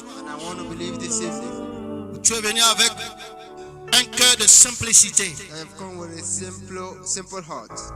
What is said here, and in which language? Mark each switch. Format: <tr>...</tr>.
<en>And I want to believe this evening</en> <fr>que tu es venu avec un cœur de simplicité.</fr> <en>I have come with a simple heart.</en>